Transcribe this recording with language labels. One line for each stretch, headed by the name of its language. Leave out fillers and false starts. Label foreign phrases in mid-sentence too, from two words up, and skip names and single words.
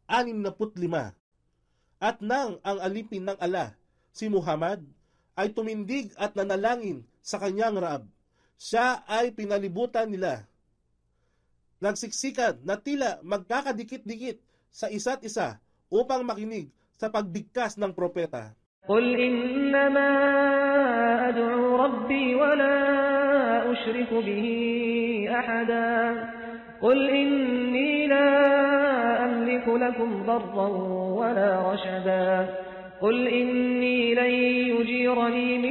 Filipino: At nang ang alipin ng Allah, si Muhammad, ay tumindig at nanalangin sa kanyang Raab, siya ay pinalibutan nila. Nagsiksikan na tila magkakadikit-dikit sa isa't isa upang makinig sa pagbigkas ng propeta.
Arabic: قل إنما أدعو ربي ولا أشرك به أحدا قل إني لا أملك لكم ضرا ولا رشدا قل إني لن يجيرني من